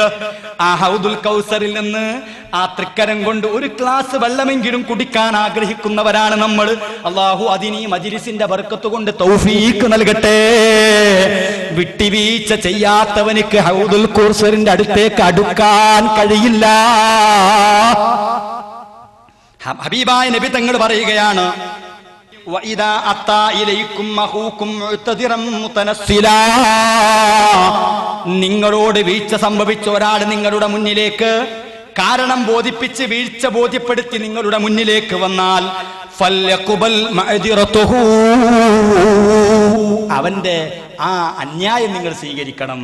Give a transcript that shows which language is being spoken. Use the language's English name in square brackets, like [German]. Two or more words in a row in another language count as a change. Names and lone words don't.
[Malayalam] ആ ഹൗദുൽ കൗസറിൽ നിന്ന് ആ തൃക്കരം കൊണ്ട് ഒരു ഗ്ലാസ് വെള്ളമെങ്കിലും കുടിക്കാൻ ആഗ്രഹിക്കുന്നവരാണ് നമ്മൾ. അള്ളാഹു അതിനീ മജ്‌ലിസിന്റെ ബർക്കത്ത് കൊണ്ട് തൗഫീഖ് നൽകട്ടെ. വിട്ടുവീഴ്ച ചെയ്യാത്തവനിക്ക് ഹൗദുൽ കൗസറിന്റെ അടുത്തേക്ക് അടുക്കാൻ കഴിയില്ല. ഹബീബായ നബി തങ്ങൾ പറയുകയാണ്, [Arabic] وَإِذَا أَتَى إِلَيْكُمْ أَخُوكُمْ مُعْتَذِرًا مُتَنَسِّلًا. [Malayalam] നിങ്ങളോട് വീഴ്ച സംഭവിച്ച ഒരാൾ നിങ്ങളുടെ മുന്നിലേക്ക് കാരണം ബോധിപ്പിച്ച് വീഴ്ച ബോധ്യപ്പെടുത്തി നിങ്ങളുടെ മുന്നിലേക്ക് വന്നാൽ [Arabic] فليقبل معذرته, [Malayalam] അവന്റെ ആ അന്യായം നിങ്ങൾ സ്വീകരിക്കണം.